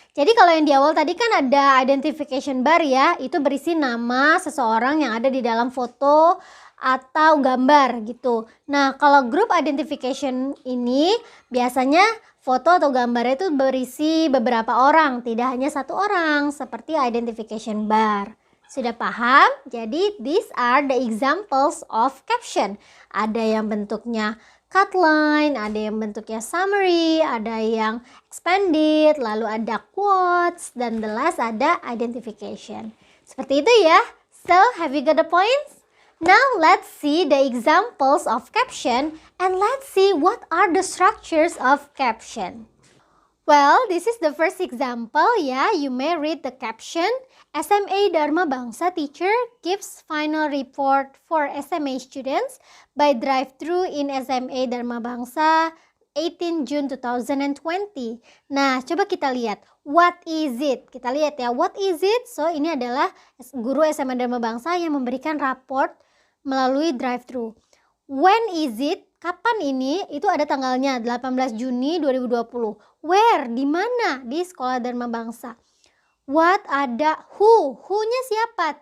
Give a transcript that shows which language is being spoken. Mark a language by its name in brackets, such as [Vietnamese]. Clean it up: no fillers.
[Indonesian] Jadi kalau yang di awal tadi kan ada identification bar ya, itu berisi nama seseorang yang ada di dalam foto atau gambar gitu. Nah, kalau group identification ini biasanya foto atau gambarnya itu berisi beberapa orang, tidak hanya satu orang, seperti identification bar. Sudah paham? [English] Jadi these are the examples of caption. [Indonesian] Ada yang bentuknya cutline, ada yang bentuknya summary, ada yang expanded, lalu ada quotes, dan the last ada identification. Seperti itu ya. [English] So, have you got the points? Now, let's see the examples of caption and let's see what are the structures of caption. Well, this is the first example ya. You may read the caption. SMA Dharma Bangsa teacher gives final report for SMA students by drive-thru in SMA Dharma Bangsa 18 June 2020. [Indonesian] Nah, coba kita lihat. [English] What is it? [Indonesian] Kita lihat ya. What is it? So, ini adalah guru SMA Dharma Bangsa yang memberikan raport melalui drive-thru. [English] When is it? [Indonesian] Kapan ini? Itu ada tanggalnya 18 Juni 2020. Where? Di mana? Di Sekolah Dharma Bangsa. What ada who-nya siapa?